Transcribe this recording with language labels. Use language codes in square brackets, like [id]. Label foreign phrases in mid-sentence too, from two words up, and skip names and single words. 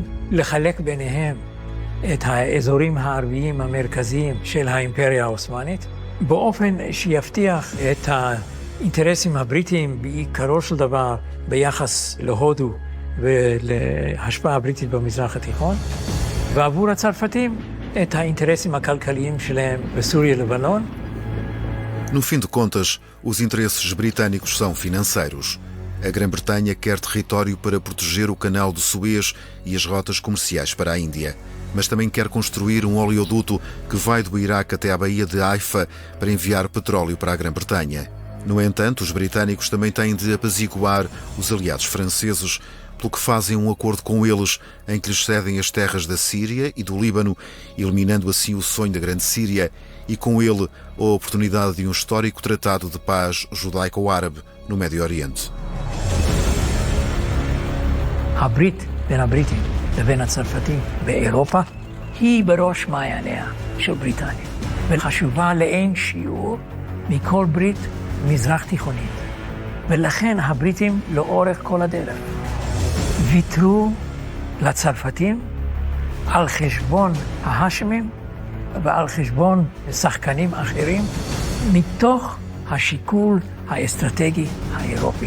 [he] לחלק ביניהם את האזורים הערביים המרכזיים של האימפריה העות'מאנית, באופן שיבטיח את האינטרסים הבריטיים בעיקרו של דבר ביחס להודו ולהשפעה הבריטית במזרח התיכון, ועבור הצרפתים את האינטרסים הכלכליים שלהם בסוריה לבנון. [pt] No fim de contas, os interesses britânicos são financeiros. A Grã-Bretanha quer território para proteger o canal de Suez e as rotas comerciais para a Índia, mas também quer construir um oleoduto que vai do Iraque até à Baía de Haifa para enviar petróleo para a Grã-Bretanha. No entanto, os britânicos também têm de apaziguar os aliados franceses, pelo que fazem um acordo com eles em que lhes cedem as terras da Síria e do Líbano, eliminando assim o sonho da Grande Síria e com ele a oportunidade de um histórico tratado de paz judaico-árabe no Médio Oriente. [he] הברית בין הבריטים לבין הצרפתים באירופה היא בראש מעייניה של בריטניה, וחשובה לאין שיעור מכל ברית מזרח תיכונית. ולכן הבריטים לאורך כל הדרך ויתרו לצרפתים על חשבון ההאשמים ועל חשבון שחקנים אחרים מתוך השיקול האסטרטגי האירופי.